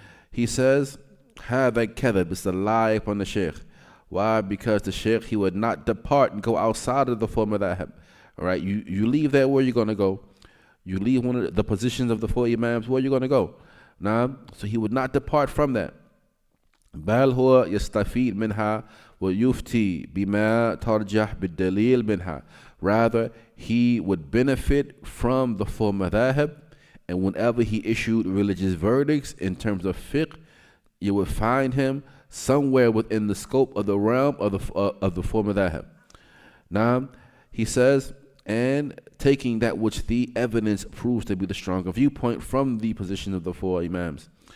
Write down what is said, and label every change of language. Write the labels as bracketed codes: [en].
[en] He says, [ar] هذا كذب, [en] it's a lie upon the Shaykh. Why? Because the Shaykh, he would not depart and go outside of the four madhab. All right, you leave there, where you're going to go? You leave one of the positions of the four Imams, where you're going to go? Now, so he would not depart from that. [ar] بل هو يستفيد منها ويفتي بما ترجح بالدليل منها. [en] Rather, he would benefit from the four madhab, and whenever he issued religious verdicts in terms of fiqh, you would find him somewhere within the scope of the realm of the four madhab. Now, he says, and taking that which the evidence proves to be the stronger viewpoint from the position of the four Imams.